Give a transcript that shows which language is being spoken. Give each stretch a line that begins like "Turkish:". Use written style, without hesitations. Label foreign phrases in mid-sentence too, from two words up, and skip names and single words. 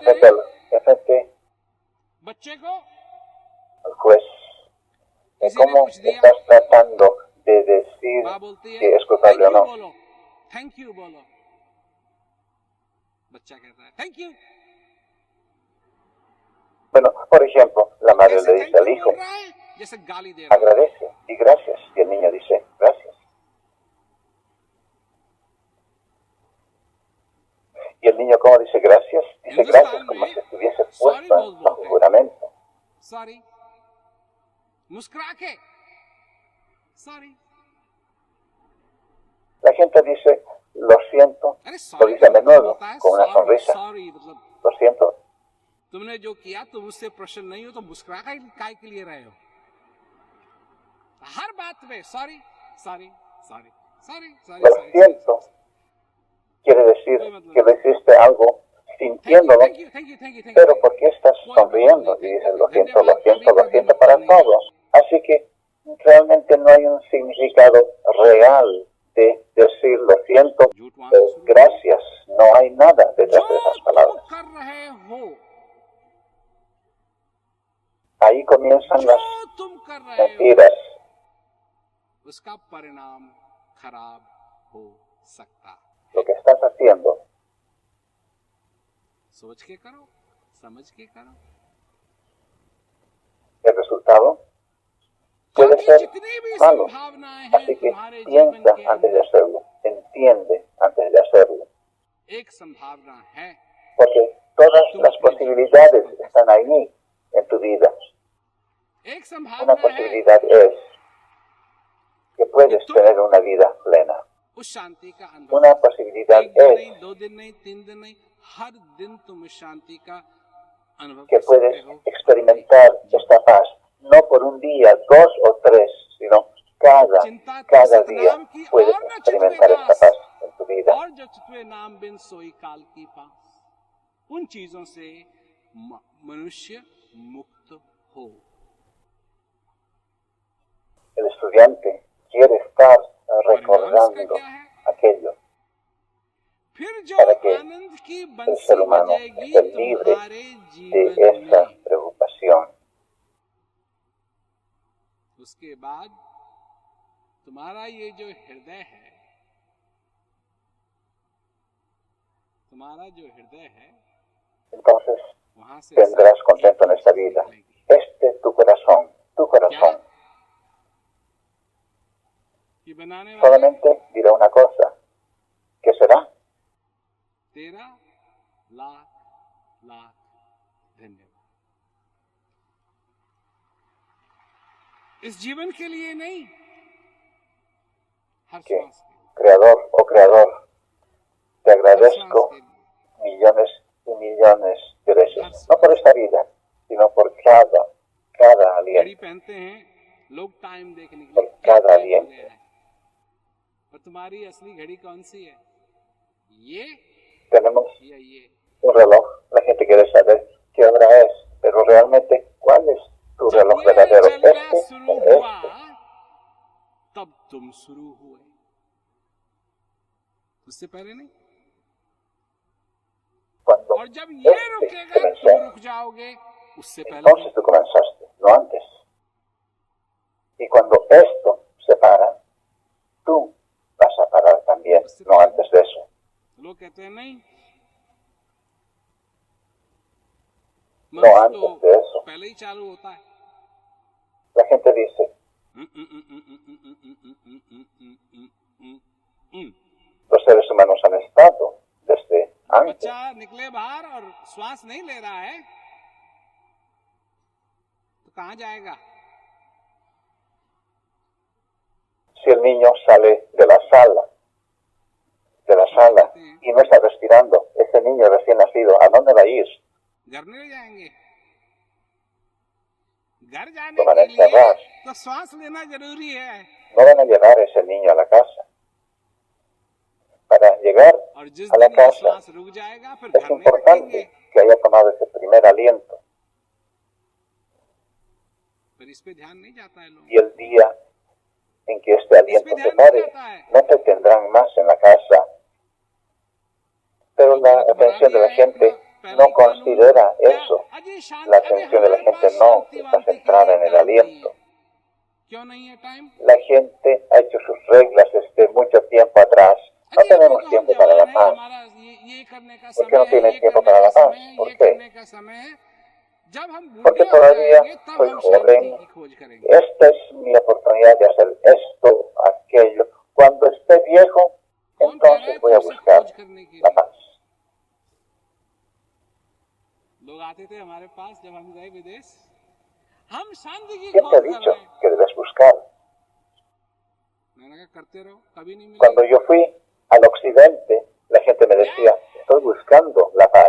Spanish: Enfrente,
Hindi: हैं
Spanish: enfrente
Hindi: बच्चे को?
Spanish: al juez,
Hindi: किसी ने
Spanish: ¿cómo
Hindi: कुछ दिया,
Spanish: estás tratando de decir
Hindi: माँ बोलती है
Spanish: que es
Hindi: थैंक
Spanish: culpable o
Hindi: यू
Spanish: no?
Hindi: बोलो,
English: thank you
Hindi: बोलो। बच्चा कहता है
English: thank you.
Spanish: Bueno, por ejemplo, la madre
Hindi: कैसे
Spanish: le
Hindi: थैंक
Spanish: dice al
Hindi: यू
Spanish: hijo,
Hindi: बोल रहा है? जैसे गाली दे रहा है।
Spanish: agradece y gracias. Y el niño dice, gracias. Y el niño, ¿cómo dice gracias? Dice gracias como si estuviese
Hindi: सॉरी
Spanish: puesto
Hindi: बोल
Spanish: bajo
Hindi: बोलते हैं,
Spanish: juramento.
Hindi: सॉरी, मुस्कुरा के सॉरी।
Spanish: La gente dice, lo siento,
Hindi: अरे
Spanish: lo
Hindi: सॉरी
Spanish: dice a
Hindi: का मतलब
Spanish: menudo,
Hindi: होता है
Spanish: con una sonrisa.
Hindi: सॉरी मतलब
Spanish: Lo siento.
Hindi: तुमने जो किया तुम उससे प्रसन्न नहीं हो तो मुस्कुरा काय के लिए रहे हो? हर बात में
English: sorry sorry sorry sorry sorry
Spanish: Lo
Hindi: सॉरी।
Spanish: siento quiere decir que le hiciste algo sintiéndolo,
English: thank you thank you thank you thank
Spanish: pero
Hindi: यू।
Spanish: ¿por qué estás sonriendo? Y dices, lo siento para todos. Así que realmente no hay un significado real de decir lo siento,
Hindi: झूठ वहां से शुरू।
Spanish: gracias. No hay nada
Hindi: जो
Spanish: detrás de esas
Hindi: तुम
Spanish: palabras.
Hindi: कर रहे हो,
Spanish: Ahí comienzan
Hindi: जो
Spanish: las
Hindi: तुम कर रहे हो,
Spanish: mentiras.
Hindi: उसका परिणाम खराब हो सकता है।
Spanish: Lo que estás haciendo,
Hindi: सोच के करो, समझ के करो,
Spanish: el resultado puede
Hindi: क्योंकि
Spanish: ser
Hindi: जितनी भी
Spanish: malo.
Hindi: संभावनाएं हैं
Spanish: Así que
Hindi: तुम्हारे जीवन
Spanish: piensa
Hindi: के
Spanish: antes de
Hindi: अंदर,
Spanish: hacerlo, entiende antes de hacerlo,
Hindi: एक संभावना है
Spanish: porque todas las posibilidades están ahí en tu vida.
Hindi: एक
Spanish: Una
Hindi: संभावना है
Spanish: posibilidad es que puedes tener una vida plena.
Hindi: उस शांति का
Spanish: Una
Hindi: अनुभव,
Spanish: posibilidad
Hindi: एक दिन
Spanish: es
Hindi: नहीं, 2 दिन नहीं, 3 दिन नहीं, हर दिन तुम इस शांति का अनुभव
Spanish: que
Hindi: कर सकते
Spanish: puedes
Hindi: हो।
Spanish: experimentar esta paz, no por un día, 2 o 3, sino cada
Hindi: चिंता तो
Spanish: día
Hindi: सतनाम की
Spanish: puedes
Hindi: और न
Spanish: experimentar
Hindi: चितवे
Spanish: esta
Hindi: दास,
Spanish: paz en tu vida.
Hindi: और जो चितवे नाम बिन सोई काल की पास, उन चीजों से मनुष्य मुक्त हो।
Spanish: El estudiante quiere estar
Hindi: परिणाम इसका
Spanish: recordando
Hindi: क्या है?
Spanish: aquello.
Hindi: फिर
Spanish: para que el ser humano esté libre de esa preocupación.
Hindi: उसके बाद तुम्हारा ये जो हृदय है,
Spanish: Entonces tendrás contento en esta vida. Este es tu corazón, tu corazón. Solamente dirá una cosa. ¿Qué será?
Hindi: 13,00,000 धन्यवाद। इस जीवन के लिए नहीं, हर
Spanish: Que,
Hindi: श्वास के लिए,
Spanish: Creador, oh Creador, te agradezco millones y millones de veces. No por esta vida, sino por cada
Hindi: घड़ी
Spanish: aliento.
Hindi: पहनते हैं लोग टाइम देखने के
Spanish: Por
Hindi: लिए, क्या
Spanish: cada
Hindi: टाइम हो
Spanish: aliento.
Hindi: गया है, पर तुम्हारी असली घड़ी कौन सी है? ये
Spanish: Tenemos
Hindi: या ये?
Spanish: un reloj. La gente quiere saber qué hora es, pero realmente, ¿cuál es tu
Hindi: जब
Spanish: reloj
Hindi: ये
Spanish: verdadero?
Hindi: चलना शुरू
Spanish: Este.
Hindi: हुआ तब तुम शुरू हुए, उससे पहले नहीं।
Spanish: Cuando
Hindi: और जब ये
Spanish: este
Hindi: रुकेगा तुम
Spanish: comenzó,
Hindi: रुक जाओगे, उससे पहले
Spanish: entonces
Hindi: नहीं।
Spanish: tú comenzaste, no antes. Y cuando esto se para, tú vas a parar también, no antes de eso.
Hindi: लोग कहते हैं नहीं,
Spanish: No
Hindi: मनुष्य
Spanish: antes
Hindi: तो
Spanish: de eso.
Hindi: पहले ही चालू होता है।
Spanish: La gente dice, los seres humanos han estado desde antes.
Hindi: बच्चा निकले बाहर और श्वास नहीं ले रहा है तो कहाँ जाएगा?
Spanish: Si el niño sale de la sala y no está respirando, ese niño recién nacido, ¿a dónde va a ir?
Hindi: घर नहीं ले जाएंगे। घर जाने
Spanish: Lo van a
Hindi: के लिए
Spanish: encerrar.
Hindi: तो श्वास लेना जरूरी है,
Spanish: No van a llevar a ese niño a la casa. Para llegar
Hindi: और जिस
Spanish: a la
Hindi: दिन ये
Spanish: casa
Hindi: श्वास रुक जाएगा फिर
Spanish: es
Hindi: घर नहीं रखेंगे।
Spanish: importante que haya tomado ese primer aliento.
Hindi: पर इस पे ध्यान नहीं जाता है लोग।
Spanish: Y el día en que este aliento se pare, no te tendrán más en la casa. Pero la atención de la gente no considera eso. La atención de la gente no está centrada en el aliento.
Hindi: क्यों नहीं है टाइम?
Spanish: La gente ha hecho sus reglas desde mucho tiempo atrás. No tenemos tiempo para la paz.
Hindi: हमारा ये करने का
Spanish: ¿Por qué no
Hindi: समय है,
Spanish: tienes
Hindi: ये
Spanish: tiempo
Hindi: करने
Spanish: para
Hindi: का
Spanish: la paz?
Hindi: समय है,
Spanish: ¿Por
Hindi: ये
Spanish: qué?
Hindi: करने का समय है। जब हम
Spanish: Porque
Hindi: बूढ़े हो
Spanish: todavía
Hindi: जाएंगे तब
Spanish: soy
Hindi: हम
Spanish: joven.
Hindi: शांति की खोज करेंगे।
Spanish: Esta es mi oportunidad de hacer esto, aquello. Cuando esté viejo,
Hindi: कौन कह रहा है
Spanish: entonces voy a
Hindi: तुमसे
Spanish: buscar
Hindi: खोज करने के
Spanish: la
Hindi: लिए?
Spanish: paz.
Hindi: लोग आते थे हमारे पास जब हम गए विदेश, हम शांति की
Spanish: ¿Quién te ha
Hindi: खोज कर
Spanish: dicho
Hindi: रहे हैं।
Spanish: que debes buscar?
Hindi: मैंने कहा करते रहो, कभी नहीं
Spanish: Cuando
Hindi: मिलेगी।
Spanish: yo fui al occidente, la gente me decía, estoy buscando la paz.